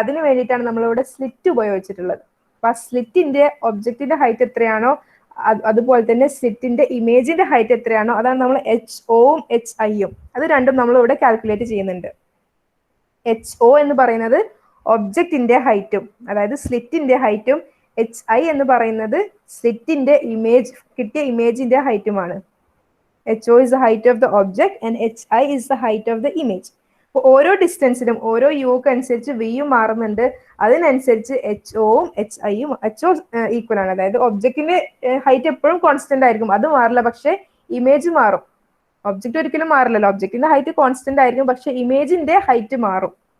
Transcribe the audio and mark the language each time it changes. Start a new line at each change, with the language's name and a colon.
Malayalam: അതിന് വേണ്ടിയിട്ടാണ് നമ്മളിവിടെ സ്ലിറ്റ് ഉപയോഗിച്ചിട്ടുള്ളത്. അപ്പൊ ആ സ്ലിറ്റിന്റെ ഒബ്ജക്റ്റിന്റെ ഹൈറ്റ് എത്രയാണോ അതുപോലെ തന്നെ സ്ലിറ്റിന്റെ ഇമേജിന്റെ ഹൈറ്റ് എത്രയാണോ അതാണ് നമ്മൾ HOയും HIയും അത് രണ്ടും നമ്മൾ ഇവിടെ കാൽക്കുലേറ്റ് ചെയ്യുന്നുണ്ട്. HO എന്ന് പറയുന്നത് ഒബ്ജക്റ്റിന്റെ ഹൈറ്റും അതായത് സ്ലിറ്റിന്റെ ഹൈറ്റും, HI എന്ന് പറയുന്നത് സ്ലിറ്റിന്റെ കിട്ടിയ ഇമേജിന്റെ ഹൈറ്റുമാണ്.
English: HO is the height of the object and HI is the height of the image.
Malayalam: അപ്പോൾ ഓരോ ഡിസ്റ്റൻസിനും ഓരോ യുക്ക് അനുസരിച്ച് വിയും മാറുന്നുണ്ട്. അതിനനുസരിച്ച് HOയും HIയും HO ഈക്വൽ ആണ്. അതായത് ഒബ്ജക്റ്റിന്റെ ഹൈറ്റ് എപ്പോഴും കോൺസ്റ്റന്റ് ആയിരിക്കും, അത് മാറില്ല. പക്ഷെ ഇമേജ് മാറും. ഒബ്ജക്റ്റ് ഒരിക്കലും മാറില്ലല്ലോ. ഒബ്ജക്റ്റിന്റെ ഹൈറ്റ് കോൺസ്റ്റന്റ് ആയിരിക്കും, പക്ഷെ ഇമേജിന്റെ ഹൈറ്റ് മാറും.